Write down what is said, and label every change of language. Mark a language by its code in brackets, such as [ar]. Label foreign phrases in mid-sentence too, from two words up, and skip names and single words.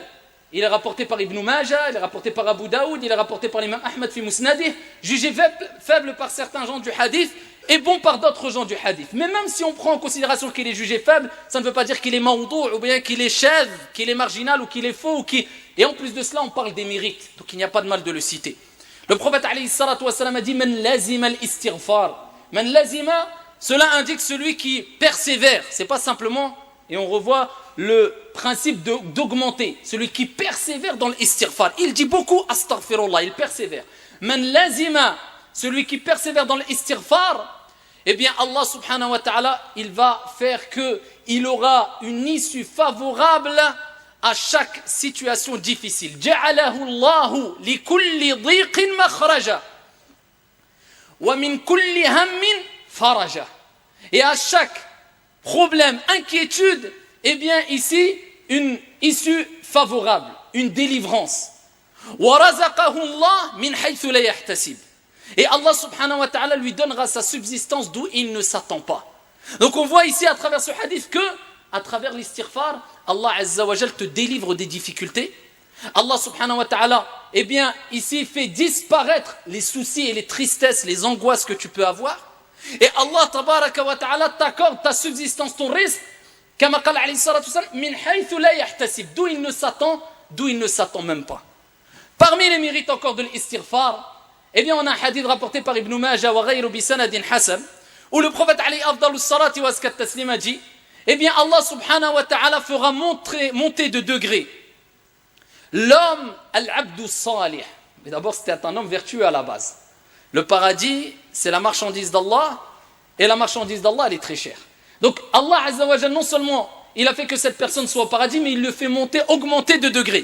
[fr] Il est rapporté par Ibn Majah, il est rapporté par Abu Daoud, il est rapporté par l'imam Ahmad [ar] في مسنده, [fr] jugé faible par certains gens du hadith et bon par d'autres gens du hadith. Mais même si on prend en considération qu'il est jugé faible, ça ne veut pas dire qu'il est maudou' ou bien qu'il est chèvre, qu'il est marginal ou qu'il est faux. Et en plus de cela, on parle des mérites. Donc il n'y a pas de mal de le citer. Le prophète [ar] عليه الصلاة والسلام [fr] a dit « [ar] من لزم الاستغفار ». من لزم, [fr] cela indique celui qui persévère. C'est pas simplement... Et on revoit le principe d'augmenter. Celui qui persévère dans l'istighfar. Il dit beaucoup astaghfirullah, il persévère. [ar] من لزم, [fr] celui qui persévère dans l'istighfar, eh bien Allah [ar] سبحانه وتعالى, [fr] il va faire qu'il aura une issue favorable à chaque situation difficile. [ar] جعله الله لكل ضيق مخرجا ومن كل هم فرجا. [fr] Et à chaque problème, inquiétude, eh bien ici, une issue favorable, une délivrance. [ar] وَرَزَقَهُ اللَّهُ مِنْ حَيْثُ لَا يَحْتَسِبُ. [fr] Et Allah [ar] سبحانه وتعالى [fr] lui donnera sa subsistance d'où il ne s'attend pas. Donc on voit ici à travers ce hadith que, à travers l'istighfar, Allah [ar] عز وجل [fr] te délivre des difficultés, Allah [ar] سبحانه وتعالى, [fr] eh bien, ici fait disparaître les soucis et les tristesses, les angoisses que tu peux avoir. Et Allah [ar] تبارك وتعالى [fr] t'accorde ta subsistance, ton risque, [ar] كما قال عليه الصلاة والسلام من حيث لا يحتسب, [fr] d'où il ne s'attend même pas. Parmi les mérites encore de l'istighfar, eh bien, on a un hadith rapporté par Ibn Majah [ar] وغيره بسند حسن, [fr] où le prophète [ar] عليه أفضل الصلاة وأزكى التسليم [fr] dit, eh bien, Allah [ar] سبحانه وتعالى [fr] fera monter de degrés l'homme, [ar] العبد الصالح. [fr] Mais d'abord, c'était un homme vertueux à la base. Le paradis, c'est la marchandise d'Allah, et la marchandise d'Allah, elle est très chère. Donc, Allah [ar] عز وجل, [fr] non seulement il a fait que cette personne soit au paradis, mais il le fait augmenter de degrés.